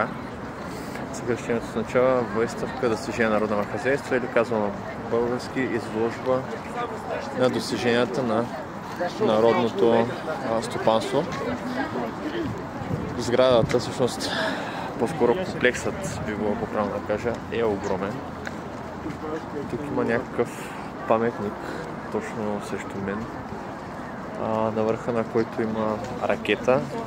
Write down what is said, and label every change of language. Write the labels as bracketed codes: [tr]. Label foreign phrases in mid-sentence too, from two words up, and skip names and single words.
[bg] Съкръщението означава [ru] Выставка достижения народного хозяйства, [bg] или казвано български изложба на достиженията на народното стопанство. Сградата, всъщност по-скоро комплексът, би било по-правилно да кажа, е огромен. Тук има някакъв паметник точно срещу мен, на върха на който има ракета.